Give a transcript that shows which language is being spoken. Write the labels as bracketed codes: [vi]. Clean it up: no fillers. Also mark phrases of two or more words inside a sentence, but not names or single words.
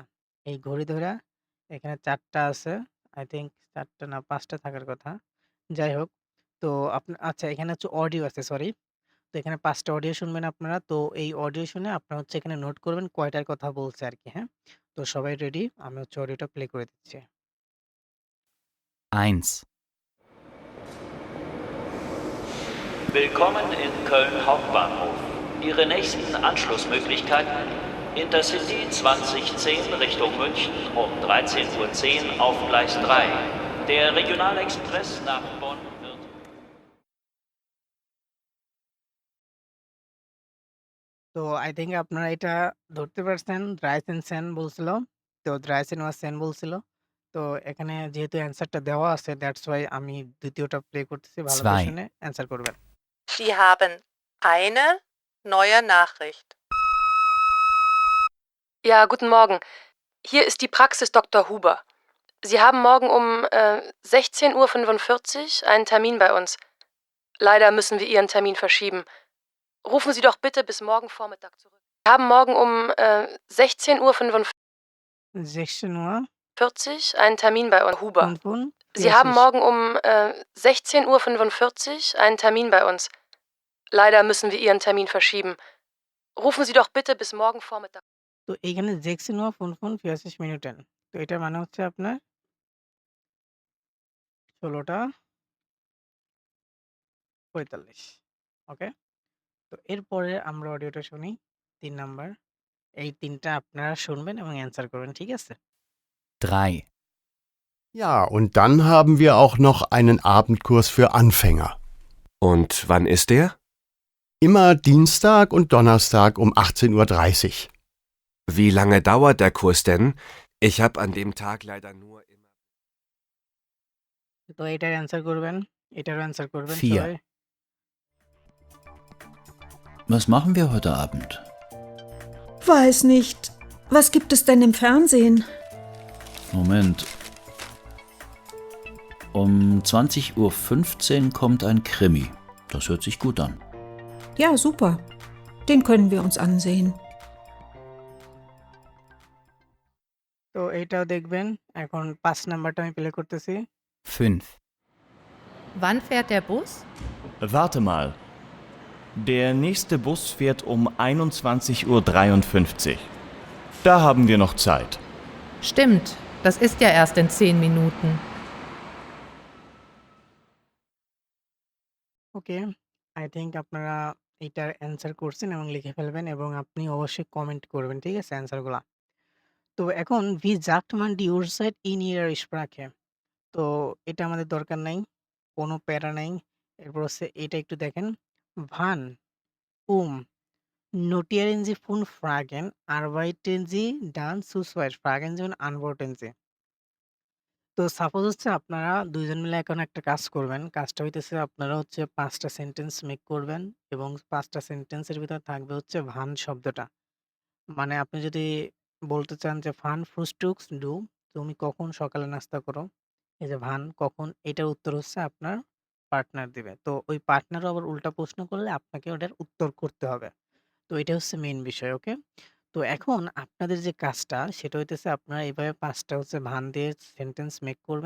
[bn] এই ঘড়ি ধইরা এখানে ৪ টা আছে। [en] I think [bn] ৪ টা না ৫ টা থাকার কথা। যাই হোক। তো আচ্ছা এখানে হচ্ছে অডিও আছে সরি। তো এখানে ৫ টা অডিও শুনবেন আপনারা। তো এই অডিও শুনে আপনারা হচ্ছে এখানে নোট করবেন কয়টার কথা বলছে আরকি, হ্যাঁ? তো সবাই রেডি? আমি হচ্ছে অডিওটা প্লে করে দিচ্ছি। 1, [de] Willkommen in Köln Hauptbahnhof. Ihre nächsten Anschlussmöglichkeiten: Intercity 2010 Richtung München um 13:10 Uhr auf Gleis 3. Der Regionalexpress nach Bonn wird... [bn] তো [en] I think [bn] আপনারা এটা ধরতে পারছেন। [de] Dreizehn Cent [bn] বলছিল। তো [de] Dreizehn Uhr Cent বলছিল। [bn] তো এখানে যেহেতু অ্যান্সারটা দেওয়া আছে [en] that's why [bn] আমি ২য় প্লে করতেছি। ভালো করে 2, শুনে অ্যান্সার করবেন। [de] Sie haben eine neue Nachricht. Ja, guten Morgen. Hier ist die Praxis Dr. Huber. Sie haben morgen um 16:45 Uhr einen Termin bei uns. Leider müssen wir Ihren Termin verschieben. Rufen Sie doch bitte bis morgen Vormittag zurück. Wir haben morgen um 16:45 Uhr 16:45 einen Termin bei uns. Huber. Sie haben morgen um 16:45 Uhr einen Termin bei uns. Leider müssen wir Ihren Termin verschieben. Rufen Sie doch bitte bis morgen Vormittag. [bn] তো এইখানে 16:45 Minuten তো এটা মানে হচ্ছে আপনার 16:45 ওকে? তো এরপরে আমরা অডিওটা শুনি ৩ নাম্বার। এই ৩ টা আপনারা শুনবেন এবং অ্যান্সার করবেন। ঠিক আছে? 3, [de] Ja, und dann haben wir auch noch einen Abendkurs für Anfänger. Und wann ist der? Immer Dienstag und Donnerstag um 18:30 Uhr. Wie lange dauert der Kurs denn? Ich habe an dem Tag leider nur immer... [bn] তো এটার অ্যান্সার করবেন, এটারও অ্যান্সার করবেন 4, সবাই। [de] Was machen wir heute Abend? Weiß nicht. Was gibt es denn im Fernsehen? Moment. Um 20:15 Uhr kommt ein Krimi. Das hört sich gut an. Ja, super. Den können wir uns ansehen. [bn] তো এইটাও দেখবেন। এখন ৫ নাম্বারটা আমি প্লে করতেছি। 5. [de] Wann fährt der Bus? Warte mal. Der nächste Bus fährt um 21:53 Uhr. Da haben wir noch Zeit. Stimmt, das ist ja erst in 10 Minuten. [bn] ওকে। [en] I think [bn] আপনারা এটার অ্যান্সার করছেন এবং লিখে ফেলবেন এবং আপনি অবশ্যই কমেন্ট করবেন। ঠিক আছে? অ্যান্সারগুলা। তো এখন [de] "Wie sagt man die Uhrzeit in Ihrer Sprache?" [bn] তো এটা আমাদের দরকার নাই। কোনো প্যারা নাই। এরপর হচ্ছে এটা একটু দেখেন। [de] "Wann, notieren Sie 5 Fragen, arbeiten Sie dann zu zweit? Fragen Sie und antworten Sie." [bn] তো সাপোজ হচ্ছে আপনারা ২ জন মিলে এখন একটা কাজ করবেন। কাজটা হইতেছে আপনারা হচ্ছে ৫ টা [en] sentence make [bn] করবেন এবং ৫ টা সেন্টেন্সের ভিতরে থাকবে হচ্ছে "wann" শব্দটা। মানে আপনি যদি বলতে চান যে [de] "Wann frühstückst du?" [bn] তুমি কখন সকালে নাস্তা করো? এই যে "wann" কখন এটার উত্তর হচ্ছে আপনার পার্টনার দিবে। তো ওই পার্টনারও আবার উল্টা প্রশ্ন করলে আপনাকে ওটার উত্তর করতে হবে। তো এটা হচ্ছে মেইন বিষয়, ওকে? তো এখন আপনাদের যে কাজটা সেটা হইতেছে আপনারা এভাবে ৫ টা হচ্ছে "wann" দিয়ে [en] sentence make [bn] করবেন।